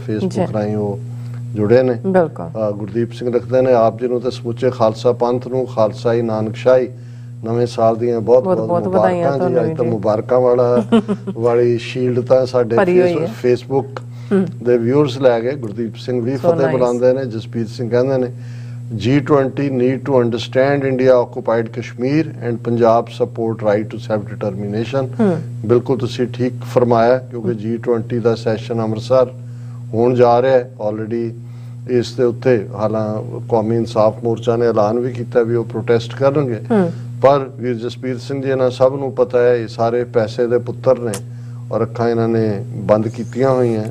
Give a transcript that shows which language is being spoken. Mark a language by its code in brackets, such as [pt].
[pa] Facebook ਰਾਹੀਂ ਉਹ ਜੁੜੇ ਨੇ। ਗੁਰਦੀਪ ਸਿੰਘ ਲਿਖਦੇ ਨੇ, ਆਪ ਜੀ ਨੂੰ ਤੇ ਸਮੁੱਚੇ ਖਾਲਸਾ ਪੰਥ ਨੂੰ ਖਾਲਸਾਈ ਨਾਨਕਸ਼ਾਹੀ ਨਵੇਂ ਸਾਲ ਦੀਆਂ ਬਹੁਤ ਬਹੁਤ ਮੁਬਾਰਕਾਂ ਜੀ। ਅੱਜ ਤਾਂ ਮੁਬਾਰਕਾਂ ਵਾਲੀ ਸ਼ੀਲਡ ਤਾਂ ਸਾਡੇ ਫੇਸਬੁੱਕ ਦੇ ਵਿਊਅਰਸ ਲੈ ਗਏ। ਗੁਰਦੀਪ ਸਿੰਘ ਵੀ ਫਤਿਹ ਬੁਲਾਉਂਦੇ ਨੇ। [en] Jaspreet Singh [pa] ਕਹਿੰਦੇ ਨੇ, [en] G20 need to understand India occupied Kashmir and Punjab support right to self determination। [pa] ਬਿਲਕੁਲ ਤੁਸੀਂ ਠੀਕ ਫਰਮਾਇਆ, ਕਿਉਂਕਿ G20 ਦਾ ਸੈਸ਼ਨ ਅੰਮ੍ਰਿਤਸਰ ਹੋਣ ਜਾ ਰਿਹਾ ਹੈ ਆਲਰੇਡੀ। ਇਸ ਦੇ ਉੱਤੇ ਹਾਲਾਂ ਕੌਮੀ ਇਨਸਾਫ ਮੋਰਚਾ ਨੇ ਐਲਾਨ ਵੀ ਕੀਤਾ ਵੀ ਉਹ ਪ੍ਰੋਟੈਸਟ ਕਰਨਗੇ। ਪਰ ਵੀਰ ਜਸਪੀਤ ਸਿੰਘ ਜੀ, ਇਹਨਾਂ ਸਭ ਨੂੰ ਪਤਾ ਹੈ ਇਹ ਸਾਰੇ ਪੈਸੇ ਦੇ ਪੁੱਤਰ ਨੇ ਔਰ ਅੱਖਾਂ ਇਹਨਾਂ ਨੇ ਬੰਦ ਕੀਤੀਆਂ ਹੋਈਆਂ।